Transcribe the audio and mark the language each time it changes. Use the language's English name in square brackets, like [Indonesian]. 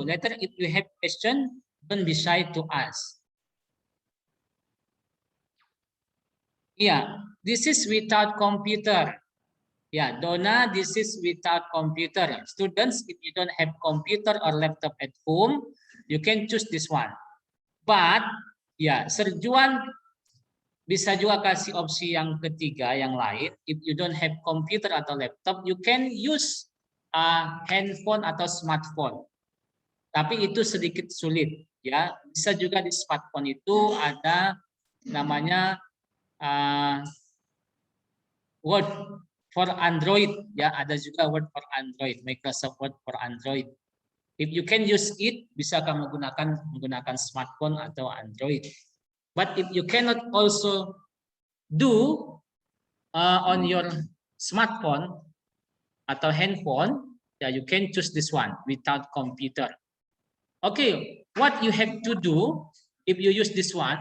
[English] Later, if you have question, don't be shy to ask. Yeah, this is without computer. Yeah, Donna, this is without computer. Students, if you don't have computer or laptop at home, you can choose this one. But, yeah, [Indonesian] Serjuan bisa juga kasih opsi yang ketiga, yang lain. [English] If you don't have computer atau laptop, you can use handphone atau smartphone. [Indonesian] Tapi itu sedikit sulit, ya. Bisa juga di smartphone itu ada namanya Word for Android, ya ada juga Word for Android, Microsoft Word for Android. [English] If you can use it, [Indonesian] bisa kamu menggunakan smartphone atau Android. [English] But if you cannot also do on your smartphone atau handphone, ya you can choose this one without computer. Okay, what you have to do if you use this one?